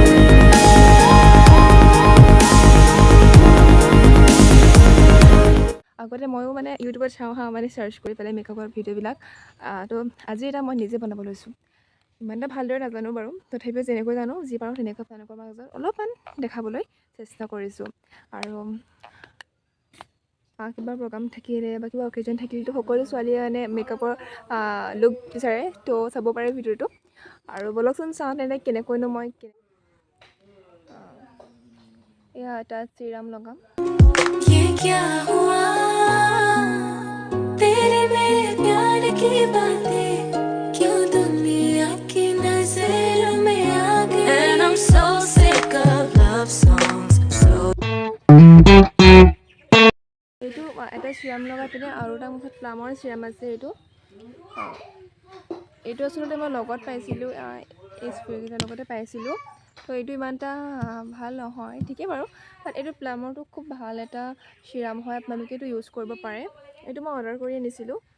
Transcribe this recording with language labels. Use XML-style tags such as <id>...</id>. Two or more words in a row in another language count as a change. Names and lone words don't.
<as>আগতে ময়ো মানে ইউটিউবত চাওঁ মানে সাৰ্চ কৰি পেলাই মেকআপৰ ভিডিও বিলাক তো আজি এটা মই নিজে বনাব লৈছো ইমানটা ভালদৰে নাজানো বাৰু তথাপিও যেনেকৈ জানো যি পাৰো তেনেকৈ আপোনালোকৰ মাজত অলপমান দেখাবলৈ চেষ্টা কৰিছো আৰু কিবা প্ৰগ্ৰাম থাকিলে বা কিবা অকেজন থাকিলে তো সকলো ছোৱালীয়ে মানে মেকআপৰ লুক বিচাৰে তো চাব পাৰে ভিডিওটো আৰু বলকচোন চাওঁ তেনে কেনেকৈনো মই এয়া এটা চিৰাম লগাম</as> <hi>ये क्या हुआ तेरे मेरे प्यार की बातें क्यों दुनिया की नजरों में आ गई</hi> <en>and I'm so sick of love songs so</en> <as>এইটো এটা চিৰাম লগাই পিনে আৰু এটা মুখত প্লামৰ চিৰাম আছে এইটো আসলে মই লগত পাইছিলোঁ এই স্প্ৰেকেইটাৰ লগতে পাইছিলোঁ তো এইটো ইমানটা ভাল নহয় ঠিকে বাৰু বাট এইটো প্লামৰটো খুব ভাল এটা চিৰাম হয় আপোনালোকে এইটো ইউজ কৰিব পাৰে এইটো মই অৰ্ডাৰ কৰি আনিছিলোঁ</as>